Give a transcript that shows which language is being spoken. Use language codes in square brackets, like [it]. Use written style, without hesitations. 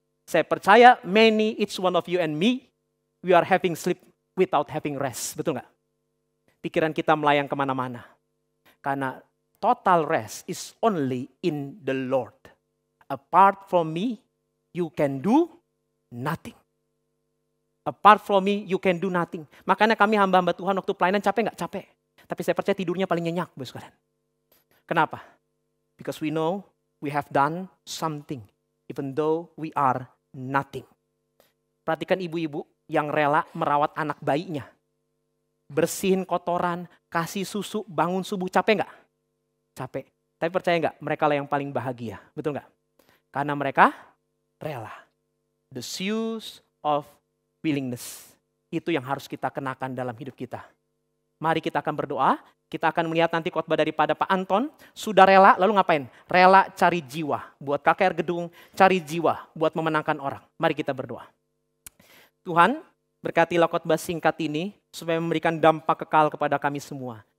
[id] Saya percaya [en] many each one of you and me, we are having sleep without having rest. [id] Betul nggak? Pikiran kita melayang kemana-mana. Karena [en] total rest is only in the Lord. Apart from me, you can do nothing. Apart from me, you can do nothing. [id] Makanya kami hamba-hamba Tuhan waktu pelayanan capek nggak? Capek. Tapi saya percaya tidurnya paling nyenyak, Bapak sekalian. Kenapa? [en] Because we know we have done something, even though we are nothing. [id] Perhatikan ibu-ibu yang rela merawat anak bayinya. Bersihin kotoran, kasih susu, bangun subuh. Capek nggak? Capek. Tapi percaya nggak? Mereka lah yang paling bahagia. Betul nggak? Karena mereka rela. [en] The shoes of willingness. [id] Itu yang harus kita kenakan dalam hidup kita. Mari kita akan berdoa. Kita akan melihat nanti khotbah daripada Pak Anton. Sudah rela, lalu ngapain? Rela cari jiwa. Buat KKR Gedung, cari jiwa. Buat memenangkan orang. Mari kita berdoa. Tuhan, berkatilah khotbah singkat ini. Supaya memberikan dampak kekal kepada kami semua.